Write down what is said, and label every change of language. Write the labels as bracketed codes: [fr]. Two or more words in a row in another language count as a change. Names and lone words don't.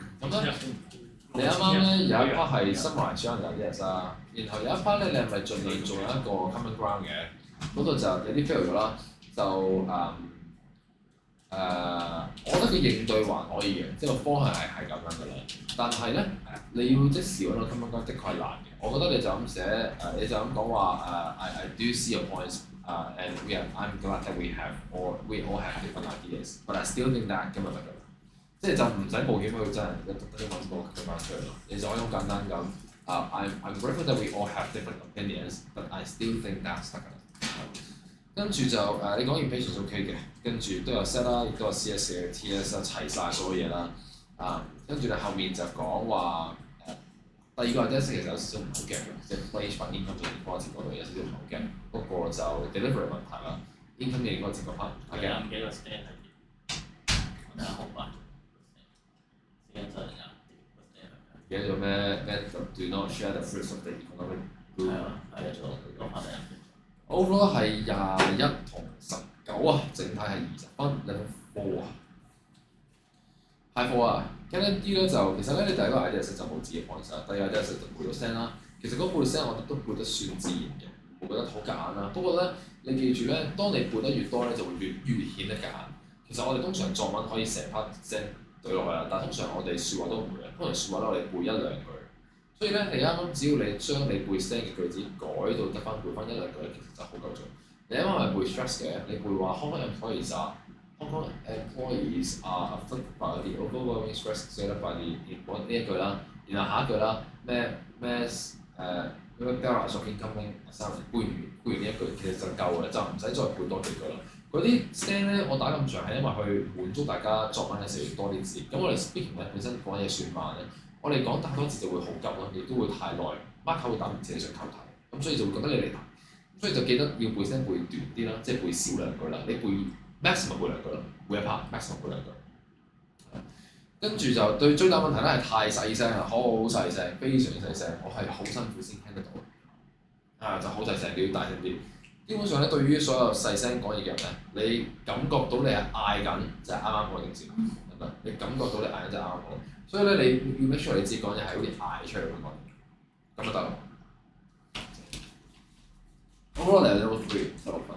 [yue] 咁咧，你啱啱咧有一 part 係 summarize 咗人哋 ideas 啦，然後有一 part 咧你係咪盡量做一個 [en] common ground [yue] 嘅？嗰度就有啲 fail 咗啦，就我覺得佢應對還可以嘅，即係個方向係咁樣嘅啦。但係咧，你要即時揾到 [en] common ground [yue] 的確係難嘅。我覺得你就咁寫你就咁講話 [en] I do see your points and I'm glad that we all have different ideas, but I still think that [yue] 咁就得㗎啦。即係就唔使冒險去真係特登揾個佢翻出嚟咯。你就可以好簡單咁 [en] I'm grateful that we all have different opinions, but I still think that's [yue] 得㗎啦。跟住就你講 [en] impatient OK [yue] 嘅，跟住都有 set 啦，亦都有 CS 嘅 TS 啦，齊晒所有嘢啦。跟住你後面就講話第二個 idea 其實有少少唔好嘅，即係 place 翻 income 嘅 inequality 嗰度有少少唔好嘅，不過就 delivery 問題啦 ，income 嘅 inequality 嗰 part 係嘅。唔記得個 stand 係點？我睇下好快。記得咗咩 [en] ？Do not share the fruits of the economic good。 [yue] 係做攞翻嚟。 Overall 係21同19啊，整體係20分，level 4啊。High 4啊 ，Candidate D 咧就其實咧你第一個 idea 就冇自己 point 啦，第二個 idea 就背咗聲啦。其實嗰背聲我覺得都背得算自然嘅，冇覺得好夾硬啦。不過咧，你記住咧，當你背得越多咧，就會越顯得夾硬。其實我哋通常作文可以成 part 聲對落去啦。但係通常我哋説話都唔會嘅，通常説話咧我哋背一兩句。所以咧，你啱啱只要你將你背 STEM 嘅句子改到得翻背翻一兩句咧，其實就好夠準。你啱啱係背 stress 嘅，你背話 [en] Hong Kong employees are afflicted by the overwhelming stress created by the employment [yue] 呢一句啦，然後下一句啦，咩 [en] barrage of incoming assignment [yue] 背完呢一句其實就夠㗎啦，就唔使再背多幾句啦。嗰啲 STEM 咧，我打咁長係因為去滿足大家作文嘅時候要多啲字。咁我哋 speaking 咧本身講嘢算慢咧，我哋講太多字就會好急咯，亦都會太耐 ，mark 會打唔切你上扣題，咁所以就會覺得你嚟題。所以就記得要背聲背短啲啦，即係背少兩句啦。你背 maximum 背兩句啦，每一 part maximum 背兩句。跟住就對最大問題咧係太細聲啦，好細聲，非常細聲，我係好辛苦先聽得到。就好細聲，你要大聲啲。基本上咧，對於所有細聲講嘢嘅人咧，你感覺到你係嗌緊，就係啱啱嗰件事，係咪？你感覺到你嗌緊就係啱啱嗰，所以咧你要 [en] make sure [yue] 你自己講嘢係好似嗌出嚟咁講，咁就得啦。好啦，嚟到 level 3，16